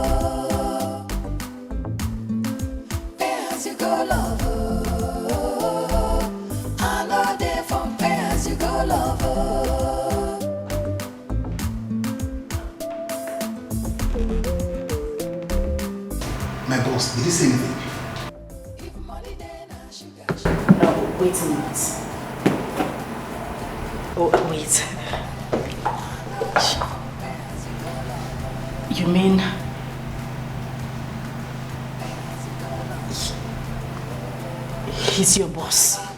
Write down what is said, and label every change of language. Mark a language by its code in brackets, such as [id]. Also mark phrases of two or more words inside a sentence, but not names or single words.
[en] Pay as you go lover. I know they from pay as you go lover. boss, did he say anything? No, wait a minute. Oh, wait. You mean... he's your boss?